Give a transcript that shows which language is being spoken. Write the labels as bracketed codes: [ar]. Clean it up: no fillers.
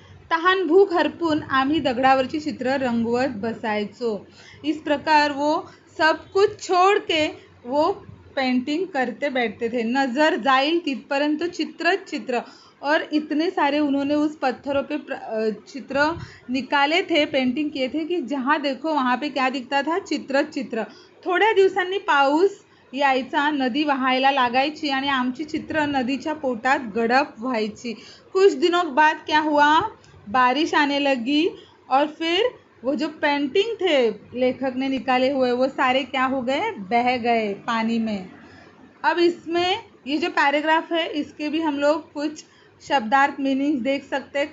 [mr] तहान भूक हरपून आम्ही दगडावरची चित्र रंगवत बसायचो। [hi] इस प्रकार वो सब कुछ छोड़ के वो पेंटिंग करते बैठते थे। [mr] नज़र जाइल तिथपर्यंत चित्र। [hi] और इतने सारे उन्होंने उस पत्थरों पे चित्र निकाले थे, पेंटिंग किए थे कि जहाँ देखो वहाँ पे क्या दिखता था, चित्र। [mr] थोड्या दिवसांनी पाऊस यायचा, नदी वाहायला लागायची आणि आमची चित्र नदीच्या पोटात गडप व्हायची। [hi] कुछ दिनों बाद क्या हुआ, बारिश आने लगी और फिर वो जो पेंटिंग थे लेखक ने निकाले हुए, वो सारे क्या हो गए, बह गए पानी में। अब इसमें ये जो पैराग्राफ है इसके भी हम लोग कुछ शब्दार्थ मीनिंग्स देख सकते हैं।